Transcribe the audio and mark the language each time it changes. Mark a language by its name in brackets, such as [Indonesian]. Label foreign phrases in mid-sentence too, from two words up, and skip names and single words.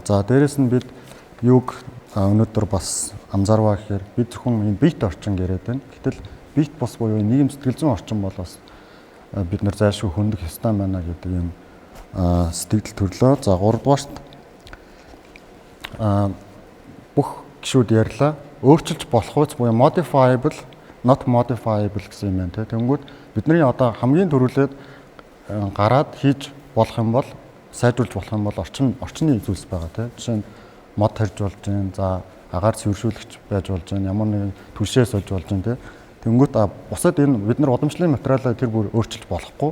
[Mongolian] За дээрэс нь бид юуг өнөөдөр бас анзаарваа гэхээр бид зөвхөн энэ биет орчин яриад байна. Гэтэл биет бус буюу нийгэм сэтгэл зүйн орчин бол бас бид нар зайлшгүй хөндөх ёстой байна гэдэг юм сэтгэл төрлөө. За 3 дугаарт бүх гишүүд ярьлаа. Өөрчилж болох үс буюу [English] modifiable, not modifiable [Mongolian] гэсэн юм байна. Тэнгүүд бидний одоо хамгийн түрүүлээд гараад хийж болох юм бол сайжруулж болох юм бол орчны зүйлс байгаа. Жишээ нь мод тарьж болж байна. За агаар цэвэршүүлэгч байж болж байна. Ямар нэгэн түлшээ сольж болж байна. Тэнгүүд бусад энэ бид нар удамшлын материалаа тэр бүр өөрчилж болохгүй.